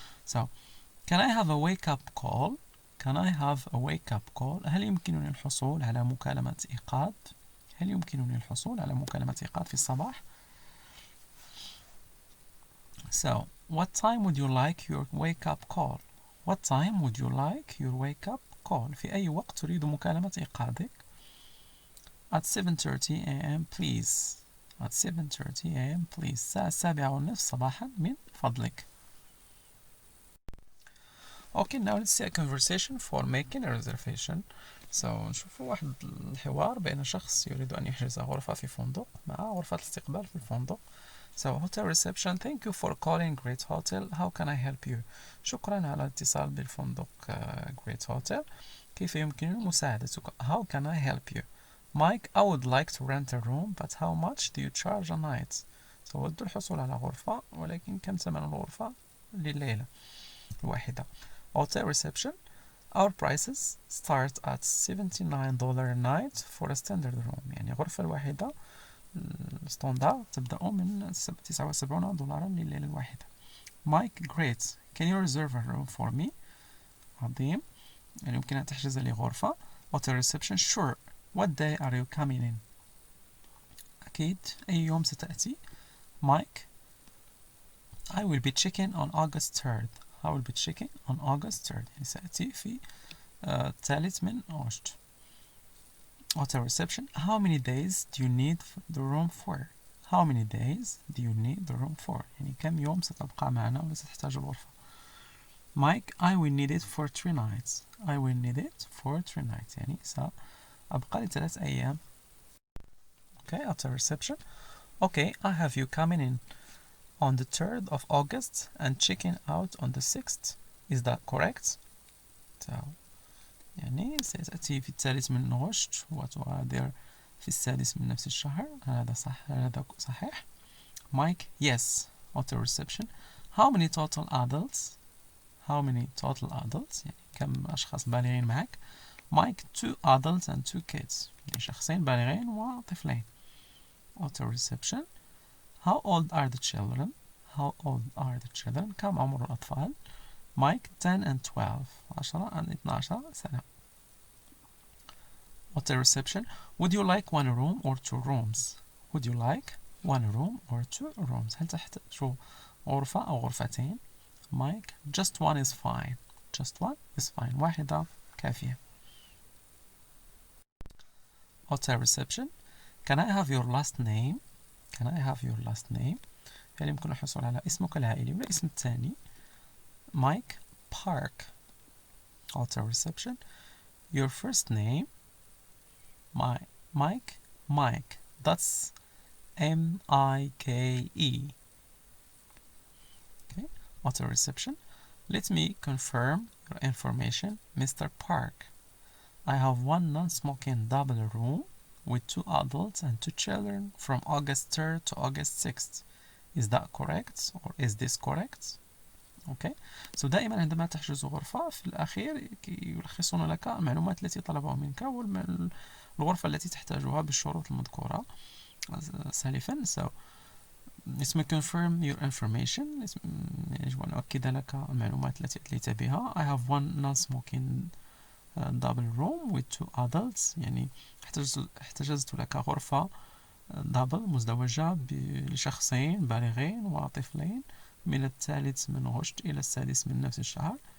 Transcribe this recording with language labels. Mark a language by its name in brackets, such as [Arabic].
[English] So can I have a wake-up call? Can I have a wake-up call? [Arabic] هل يمكنني الحصول على مكالمة إيقاظ؟ هل يمكنني الحصول على مكالمة إيقاظ في الصباح؟ [English] So, what time would you like your wake-up call? What time would you like your wake-up call? [Arabic] في أي وقت تريد مكالمة إيقاظك؟ [English] At 7:30 a.m. please. At 7:30 a.m. please. [Arabic] الساعة 7:30 صباحا من فضلك. [English] Okay, now let's see a conversation for making a reservation. [Arabic] So نشوفوا واحد الحوار بين شخص يريد أن يحجز غرفة في فندق مع غرفة الاستقبال في الفندق. [English] So hotel reception, thank you for calling Great Hotel. How can I help you? [Arabic] شكرا على الاتصال بالفندق Great Hotel. كيف يمكنني مساعدتك؟ [English] How can I help you? Mike, I would like to rent a room, but how much do you charge a night? [Arabic] So أود الحصول على غرفة، ولكن كم ثمن الغرفة لليلة الواحدة؟ Hotel reception, [English] Our prices start at $79 a night for a standard room. [Arabic] يعني غرفة الواحدة ستاندر تبدأ من $79 لليلة الواحدة. [English] Mike, great. Can you reserve a room for me? [Arabic] عظيم. يعني يمكن أن تحجز لي غرفة. [English] Hotel reception, sure. What day are you coming in? [Arabic] أكيد. أي يوم ستأتي؟ [English] Mike, I will be checking on August 3rd. I will be checking on August 3rd. [Arabic] يعني سأتي في الثالث من أغسطس. [English] Hotel reception, how many days do you need the room for? How many days do you need the room for? [Arabic] يعني كم يوم ستبقى معنا ولا ستحتاج الغرفة؟ [English] Mike, I will need it for 3 nights. I will need it for 3 nights. [Arabic] يعني سأبقى ل3 أيام. [English] Okay, after reception. Okay, I have you coming in on the 3rd of August and checking out on the 6th. Is that correct? [Arabic] So, يعني ستأتي في الثالث من أغسطس وتغادر في السادس من نفس الشهر. هذا صحيح. [English] Mike, yes. Hotel reception. How many total adults? How many total adults? [Arabic] يعني كم أشخاص بالغين معك؟ [English] Mike, 2 adults and 2 kids. [Arabic] يعني شخصين بالغين وطفلين. [English] Hotel reception. How old are the children? How old are the children? [Arabic] كم عمر الأطفال؟ [English] Mike, 10 and 12. 10 and 12 سنة. Hotel reception. Would you like 1 room or 2 rooms? Would you like 1 room or 2 rooms? [Arabic] هل تحتاج غرفة أو غرفتين؟ [English] Mike, just 1 is fine. Just 1 is fine. [Arabic] واحدة كافية. [English] Hotel reception. Can I have your last name? Can I have your last name? [Arabic] هل يمكن الحصول على اسمك العائلي ولا اسم الثاني؟ Mike, Park. [English] Hotel reception. Your first name? Mike. That's M-I-K-E. Okay. Hotel reception. Let me confirm your information, Mr. Park. I have 1 non-smoking double room with 2 adults and 2 children from August 3rd to August 6th. Is that correct? Or is this correct? Okay. [Arabic] So دائما عندما تحجز غرفة في الأخير يلخصون لك المعلومات التي طلبوا منك والغرفة التي تحتاجها بالشروط المذكورة سالفا. [English] So let me confirm your information. [Arabic] يجب أن أؤكد لك المعلومات التي أتيت بها. [English] I have 1 non-smoking double room with 2 adults. [Arabic] يعني احتجزت لك غرفة دبل مزدوجة لشخصين بالغين وطفلين من الثالث من أغسطس إلى السادس من نفس الشهر.